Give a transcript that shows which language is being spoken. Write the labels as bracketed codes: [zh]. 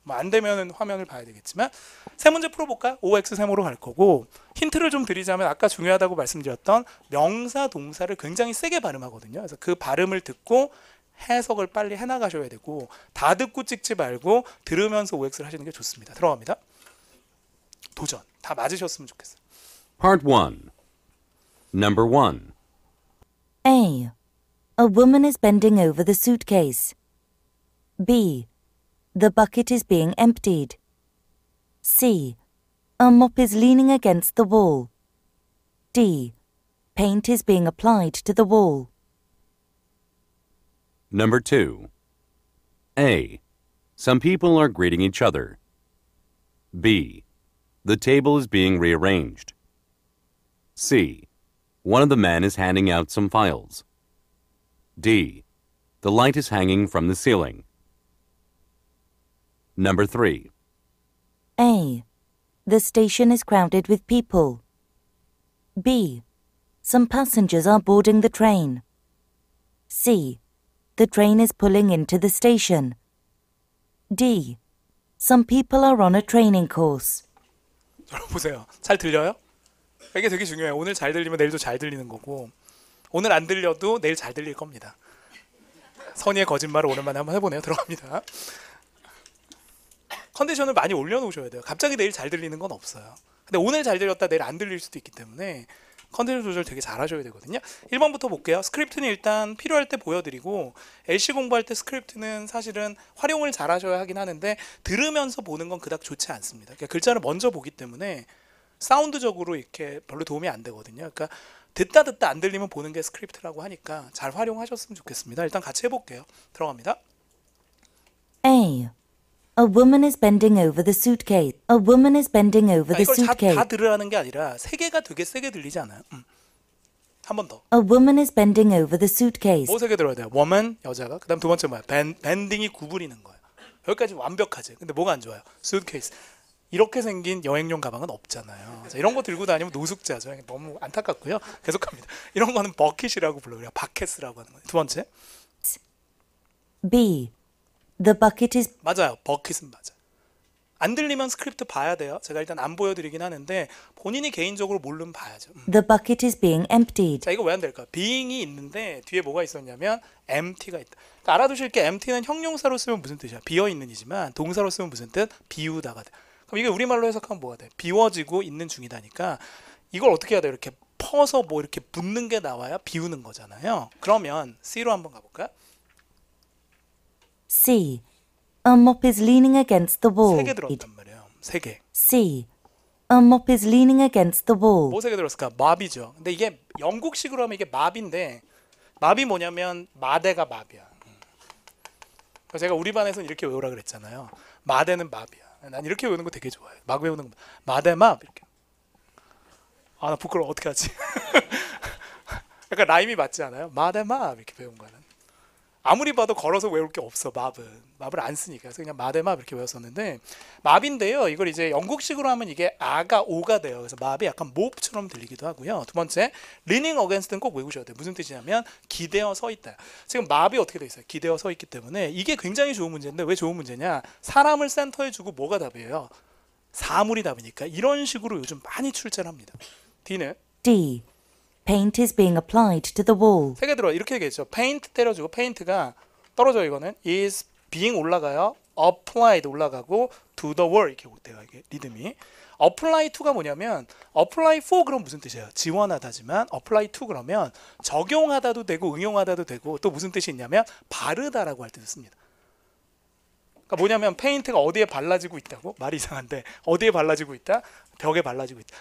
[ko] 뭐 안 되면 화면을 봐야 되겠지만 세 문제 풀어볼까요? OX 세모로 갈 거고 힌트를 좀 드리자면 아까 중요하다고 말씀드렸던 명사 동사를 굉장히 세게 발음하거든요. 그래서 그 발음을 듣고 해석을 빨리 해나가셔야 되고 다 듣고 찍지 말고 들으면서 OX를 하시는 게 좋습니다. 들어갑니다. 도전. 다 맞으셨으면 좋겠어요. [en] Part 1. Number 1. A. A woman is bending over the suitcase. B. The bucket is being emptied. C. A mop is leaning against the wall. D. Paint is being applied to the wall. Number 2. A. Some people are greeting each other. B. The table is being rearranged. C. One of the men is handing out some files. D. The light is hanging from the ceiling. Number 3. A. The station is crowded with people. B. Some passengers are boarding the train. C. The train is pulling into the station. D. Some people are on a training course. [ko] 여러분 보세요. 잘 들려요? 이게 되게 중요해요. 오늘 잘 들리면 내일도 잘 들리는 거고 오늘 안 들려도 내일 잘 들릴 겁니다. 선의의 거짓말을 오랜만에 한번 해보네요. 들어갑니다. 컨디션을 많이 올려놓으셔야 돼요. 갑자기 내일 잘 들리는 건 없어요. 근데 오늘 잘 들렸다 내일 안 들릴 수도 있기 때문에 컨디션 조절 되게 잘 하셔야 되거든요. 1번부터 볼게요. 스크립트는 일단 필요할 때 보여드리고 LC 공부할 때 스크립트는 사실은 활용을 잘 하셔야 하긴 하는데 들으면서 보는 건 그닥 좋지 않습니다. 그러니까 글자를 먼저 보기 때문에 사운드적으로 이렇게 별로 도움이 안 되거든요. 그러니까 듣다 안 들리면 보는 게 스크립트라고 하니까 잘 활용하셨으면 좋겠습니다. 일단 같이 해볼게요. 들어갑니다. [en] A. A woman is bending over the suitcase. A woman is bending over the [ko] 이걸 [en] suitcase. [ko] 다 들으라는 게 아니라 세 개가 되게 세게 들리지 않아요? 한 번 더. [en] A woman is bending over the suitcase. [ko] 뭐 세게 들어야 돼요? woman, 여자가. 그 다음 두 번째 뭐야? 밴딩이 구부리는 거예요. 여기까지 완벽하지. 근데 뭐가 안 좋아요? suitcase. 이렇게 생긴 여행용 가방은 없잖아요. 자, 이런 거 들고 다니면 노숙자죠. 너무 안타깝고요. 계속합니다. 이런 거는 버킷이라고 불러요. 바켓이라고 하는 거예요. 두 번째. [en] B. The bucket is [ko] 맞아요. 버킷은 맞아요. 안 들리면 스크립트 봐야 돼요. 제가 일단 안 보여드리긴 하는데 본인이 개인적으로 모르면 봐야죠. [en] the bucket is being emptied. [ko] 자, 이거 왜 안 될까요? being이 있는데 뒤에 뭐가 있었냐면 empty가 있다. 그러니까 알아두실 게 empty는 형용사로 쓰면 무슨 뜻이야? 비어있는이지만 동사로 쓰면 무슨 뜻? 비우다가 돼. 그럼 이게 우리말로 해석하면 뭐가 돼? 비워지고 있는 중이다니까 이걸 어떻게 해야 돼요? 이렇게 퍼서 뭐 이렇게 붙는 게 나와야 비우는 거잖아요. 그러면 C로 한번 가볼까요? [en] C. A mop is leaning against the wall. [ko] 세 개 들었단 말이에요. 세 개. [en] C. A mop is leaning against the wall. [ko] 뭐 세 개 들었을까? mop이죠. 근데 이게 영국식으로 하면 이게 mop인데 mop이 뭐냐면 마대가 mop이야. 그래서 제가 우리 반에서는 이렇게 외우라 그랬잖아요. 마대는 mop이야. 난 이렇게 외우는 거 되게 좋아해. 막 외우는 거. 마대 mop 이렇게. 아, 나 부끄러워. 어떡하지? 약간 라임이 맞지 않아요? 마대 mop 이렇게 배운 거는. 아무리 봐도 걸어서 외울 게 없어. mop을 안 쓰니까. 그래서 그냥 마대 mop 이렇게 외웠었는데 mop인데요. 이걸 이제 영국식으로 하면 이게 아가 오가 돼요. 그래서 mop이 약간 몹처럼 들리기도 하고요. 두 번째, leaning against는 꼭 외우셔야 돼요. 무슨 뜻이냐면 기대어 서 있다. 지금 mop이 어떻게 돼 있어요? 기대어 서 있기 때문에 이게 굉장히 좋은 문제인데 왜 좋은 문제냐? 사람을 센터에 주고 뭐가 답이에요? 사물이 답이니까 이런 식으로 요즘 많이 출제를 합니다. D는 [en] D. Paint is being applied to the wall. [ko] 세 개 들어 이렇게 얘기했죠. paint 때려주고 paint가 떨어져 이거는 is being 올라가요. applied 올라가고 [en] to the wall [ko] 이렇게 돼요. 이게 리듬이. apply to가 뭐냐면 apply for 그럼 무슨 뜻이에요? 지원하다지만 apply to 그러면 적용하다도 되고 응용하다도 되고 또 무슨 뜻이 있냐면 바르다라고 할 때 씁니다. 그러니까 뭐냐면 페인트가 어디에 발라지고 있다고? 말이 이상한데 어디에 발라지고 있다? 벽에 발라지고 있다.